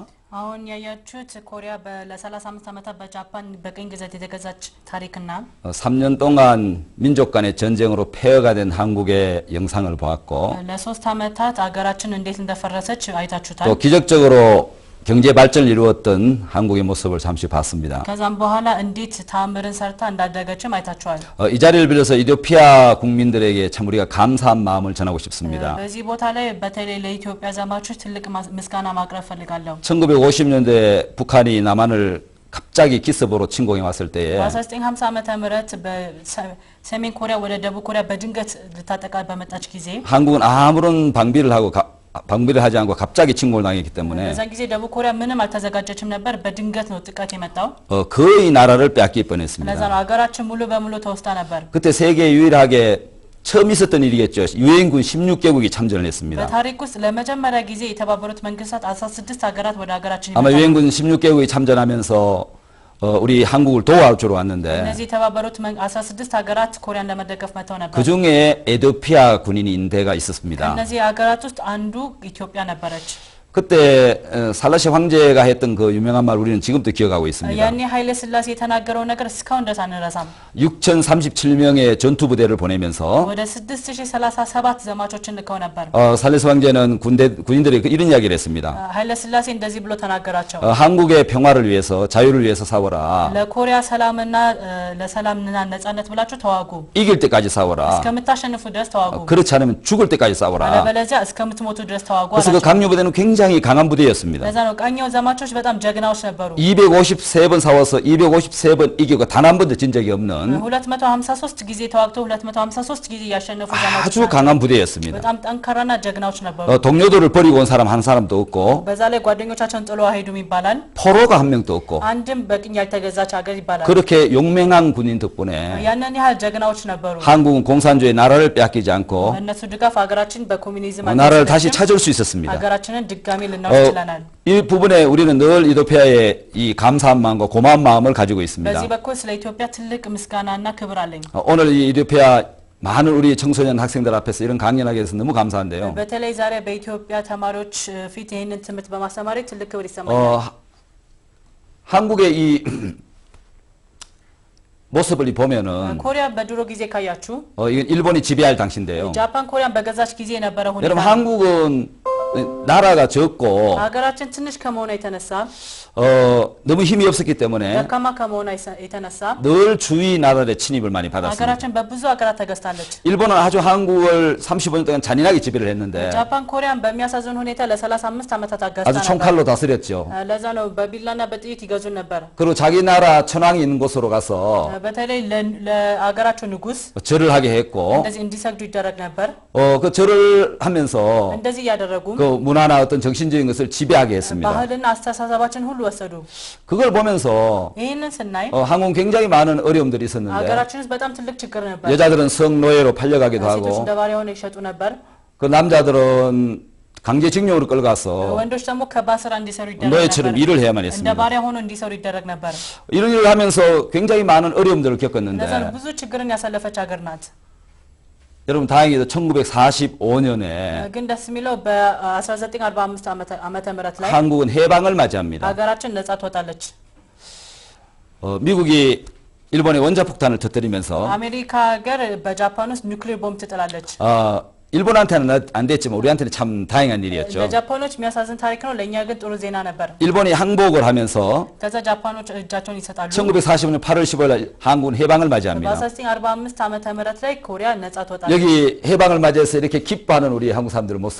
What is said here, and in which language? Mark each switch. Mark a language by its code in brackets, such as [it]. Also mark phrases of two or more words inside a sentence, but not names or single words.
[am] አሁን ያያችሁት ኮሪያ ለ35 ዓመታት በጃፓን በቅኝ ግዛት የተገዛች ታሪክና [ko] 3년 동안 민족 간의 전쟁으로 폐허가 된 한국의 영상을 보았고 [am] ለ3 ዓመታት አገራችን እንዴት እንደፈረሰች አይታችሁታል። [ko] 또 기적적으로 경제 발전을 이루었던 한국의 모습을 잠시 봤습니다. [am] ከዛም በኋላ እንዴት ተአምርን ሰርታ እንዳደገችም አይታችኋል። [ko] 이 자리를 빌어서 이ትዮጵ야 국민들에게 참 우리가 감사한 마음을 전하고 싶습니다. [am] በዚህ ቦታ ላይ በተለይ ለኢትዮጵያ ዘማቾች ትልቅ ምስጋና ማቅረብ ፈልጋለሁ። [ko] 1950년대 북한이 남한을 갑자기 기습으로 침공해 왔을 때에 [am] በ1950 ዓመተ ምህረት በሰሜን ኮሪያ ወደ ደቡብ ኮሪያ በድንገት ልታጠቃ በመጣች ጊዜ [ko] 한국은 아무런 방비를 하지 않고 갑자기 침공을 당했기 때문에 [am] በዛን ጊዜ ደቡብ ኮሪያ ምንም አልተዘጋጀችም ነበር። በድንገት ነው ጥቃት የመጣው። [ko] 거의 나라를 빼앗길 뻔했습니다. [am] ለዛ ነው ሀገራችን ሙሉ በሙሉ ተወስዳ ነበር። [ko] 그때 세계 유일하게 처음 있었던 일이겠죠. 유엔군 16개국이 참전을 했습니다. [am] በታሪክ ውስጥ ለመጀመሪያ ጊዜ የተባበሩት መንግስታት 16 ሀገራት ወደ ሀገራችን [ko] 아마 유엔군 16개국이 참전하면서 우리 한국을 도와주러 왔는데 [am] እነዚህ የተባበሩት 16 ሀገራት ኮሪያን ለመደገፍ መጥተው ነበር። [ko] 그 중에 에티오피아 군인인 데가 있었습니다. [am] ከነዚህ ሀገራት ውስጥ አንዱ ኢትዮጵያ ነበረች። [ko] 그때 살라시 황제가 했던 그 유명한 말 우리는 지금도 기억하고 있습니다. [am] ያኔ ኃይለ ሥላሴ የተናገረው ነገር እስካሁን ድረስ አንረሳም። [ko] 6,037명의 전투 부대를 보내면서 [am] ወደ 6037 ዘማቾችን ልከው ነበር። [ko] 살라시 황제는 군인들이 이런 이야기를 했습니다. [am] ኃይለ ሥላሴ እንደዚህ ብሎ ተናገራቸው. [ko] 한국의 평화를 위해서 자유를 위해서 싸워라. [am] ለኮሪያ ሰላምና ለሰላምና ነጻነት ብላችሁ ተዋጉ። [ko] 이길 때까지 싸워라. [am] እስከምታሸንፉ ድረስ ተዋጉ። [ko] 그렇지 않으면 죽을 때까지 싸워라. [am] አለበለዚያ እስከምትሞቱ ድረስ ተዋጉ [ko] 그래서 그 [am] አላቸው። [ko] 강요 부대는 굉장히 강한 부대였습니다. [am] ለዛ ነው ቃኘው ዘማቾች በጣም ጀግናዎች ነበሩ። [ko] 253번 싸워서 253번 이기고 단 한 번도 진 적이 없는 [am] 253 ጊዜ ተዋግተው 253 ጊዜ ያሸነፉ ዘማቾች [ko] 아주 강한 부대였습니다. [am] በጣም ጠንካራና ጀግናዎች ነበሩ። [ko] 동료들을 버리고 온 사람 한 사람도 없고 [am] በዛ ላይ ጓደኞቻቸውን ጥሎ አይሄዱም ይባላል። [ko] 포로가 한 명도 없고 [am] አንድም በቅኝ ያልተገዛች ሀገር ይባላል። [ko] 그렇게 용맹한 군인 덕분에 [am] ያንን ያህል ጀግናዎች ነበሩ። [ko] 한국은 공산주의 나라를 빼앗기지 않고 [am] በእነሱ ድጋፍ ሀገራችን በኮሙኒዝም [ko] 나라를 다시 찾을 수 있었습니다. [am] ሀገራችንን ድጋሚ ልናውቅ ችለናል። [ko] 이 부분에 우리는 늘 이토피아에 이 감사한 마음과 고마운 마음을 가지고 있습니다. [am] በዚህ በኩል ስለ ኢትዮጵያ ትልቅ ምስጋናና ክብር አለኝ። [ko] 오늘 이 이토피아 많은 우리 청소년 학생들 앞에서 이런 강연하게 돼서 너무 감사한데요. [am] በተለይ ዛሬ በኢትዮጵያ ተማሪዎች ፊት ይህንን ትምህርት በማስተማሬ ትልቅ ክብር ይሰማኛል። [ko] 한국의 이 모습을 보면은 [am] ኮሪያ በድሮ ጊዜ ካያችሁ [ko] 이건 일본이 지배할 당시인데요. [am] ጃፓን 코리ያን በገዛች ጊዜ የነበረ ሁኔታ [ko] 여러분 한국은 나라가 적고 [am] ሀገራችን ትንሽ ከመሆኗ የተነሳ [ko] 너무 힘이 없었기 때문에 [am] ደካማ ከመሆኗ የተነሳ [ko] 늘 주위 나라의 침입을 많이 받았습니다. [am] ሀገራችን በብዙ ሀገራት ተገዝታለች። [ko] 일본은 아주 한국을 35년 동안 잔인하게 지배를 했는데 [am] ጃፓን ኮሪያን በሚያሳዝን ሁኔታ ለ35 ዓመታት አገዝታ [ko] 아주 [am] ነበር። [ko] 총칼로 다스렸죠. [am] ለዛ ነው በቢላና በጥይት ይገዙን ነበር። [ko] 그리고 자기 나라 천황이 있는 곳으로 가서 [am] በተለይ ለአገራቸው ንጉስ [ko] 절을 하게 했고 [am] እንደዚህ እንዲሰግዱ ይደረግ ነበር። [ko] 그 절을 하면서 [am] እንደዚህ ያደረጉ [ko] 그 문화나 어떤 정신적인 것을 지배하게 했습니다. [am] ባህልና አስተሳሰባችን ሁሉ ወሰዱ። [ko] 그걸 보면서 [am] ይህንን ስናይ [ko] 한국은 굉장히 많은 어려움들이 있었는데 [am] ሀገራችን ውስጥ በጣም ትልቅ ችግር ነበር። [ko] 여자들은 성노예로 팔려가기도 [am] ሴቶች [ko] 하고 [am] እንደ ባሪያ ሆነው ይሸጡ ነበር። [ko] 그 남자들은 강제징용으로 끌어가서 [am] ወንዶች ደግሞ ከባስራ እንዲሰሩ ይደረግ [ko] 노예처럼 [am] ነበር። [ko] 일을 해야만 [am] እንደ [ko] 했습니다. [am] ባሪያ ሆነው እንዲሰሩ ይደረግ ነበር። [ko] 이런 일을 하면서 굉장히 많은 어려움들을 [am] ለዛ ነው [ko] 겪었는데 [am] ብዙ ችግርን ያሳለፈች ሀገር ናት። [ko] 여러분 다행히도 1945년에 [am] ግን ደስ የሚለው በ1945 ዓመተ ምህረት ላይ [ko] 한국은 해방을 맞이합니다. [am] ሀገራችን ነጻ ትወጣለች። [ko] 미국이 일본의 원자폭탄을 터뜨리면서 [am] አሜሪካ ሀገር በጃፓን ውስጥ ኒውክሌር ቦምብ ትጥላለች። [ko] 일본한테는 안 됐지만 우리한테는 참 다행한 일이었죠. [am] ለጃፓኖች የሚያሳዝን ታሪክ ነው፣ ለእኛ ግን ጥሩ ዜና ነበር። [ko] 일본이 항복을 하면서 [am] ከዛ ጃፓኖች እጃቸውን ይሰጣሉ። [ko] 1945년 8월 15일 한국은 해방을 맞이합니다. [am] በ1945 ዓመተ ምህረት ላይ ኮሪያ ነጻ ትወጣለች። [ko] 여기 해방을 맞이해서 이렇게 기뻐하는 우리 한국 사람들 모습